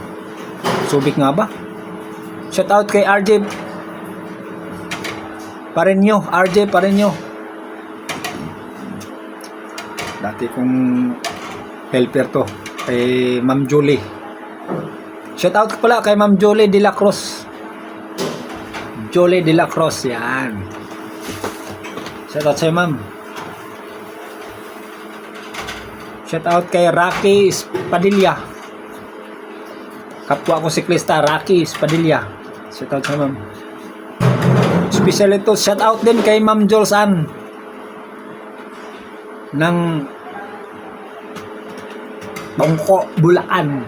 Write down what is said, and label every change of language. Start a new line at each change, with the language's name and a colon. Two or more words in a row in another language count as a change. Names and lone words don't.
Filipino: Subic nga ba?
English: Shout out
Filipino: kay RJ Pareño. RJ Pareño. Dati kong helper to. Kay Ma'am Julie.
English: Shout out
Filipino: pala kay Ma'am Julie de la Cruz. Julie de la Cruz. Yan.
English: Shout out
Filipino: sa'yo, ma'am.
English: Shout out
Filipino: kay Rocky Spadilla. Kapwa ko siklista, Rocky Spadilla.
English: Shout out
Filipino: sa'yo, ma'am. Special ito,
English: shout out
Filipino: din kay Ma'am Jules Ann ng Bangko, Bulacan.